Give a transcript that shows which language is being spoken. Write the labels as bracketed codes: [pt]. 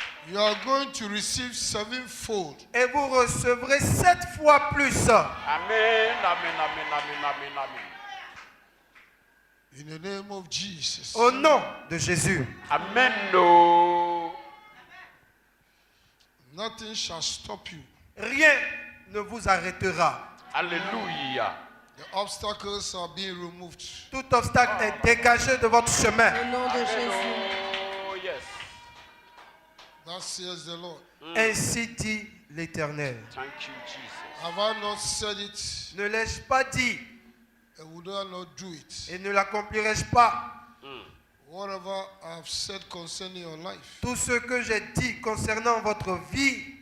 [en] You are going to receive sevenfold [fr] Et vous recevrez 7 fois plus. Amen. Amen. Amen. Amen. Amen. Amen. [en] in the name of Jesus. [fr] Au nom de Jésus. Amen. No. [en] Nothing shall stop you. [fr] Rien ne vous arrêtera. Alléluia. [en] The obstacles are being removed. [fr] Tout obstacle est dégagé de votre chemin. Au nom de Jésus. [en] Oh, yes. That says the Lord. [fr] Ainsi dit l'Éternel. [en] Thank you, Jesus. Have I not said it? [fr] Ne l'ai-je pas dit [en] And would I not do it? [fr] et ne l'accomplirai-je pas? [en] Whatever I have said concerning your life, [fr] Tout ce que j'ai dit concernant votre vie